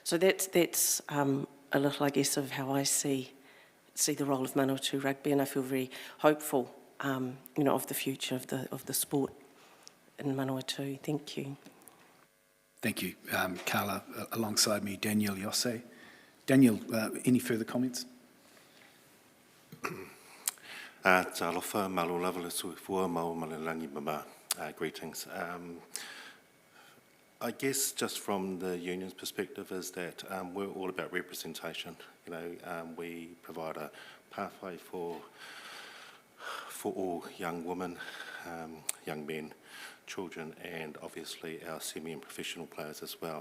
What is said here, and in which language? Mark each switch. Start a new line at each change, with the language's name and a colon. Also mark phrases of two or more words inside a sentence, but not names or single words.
English: So that's a little, I guess, of how I see the role of Manawatu Rugby, and I feel very hopeful, of the future of the sport in Manawatu. Thank you. Thank you, Carla. Alongside me, Daniel Yose. Daniel, any further comments?
Samoan: Talofa, malo lava le suifua, mau malalangi mama.
English: Greetings. I guess just from the union's perspective is that we're all about representation. We provide a pathway for all young women, young men, children, and obviously our semi and professional players as well.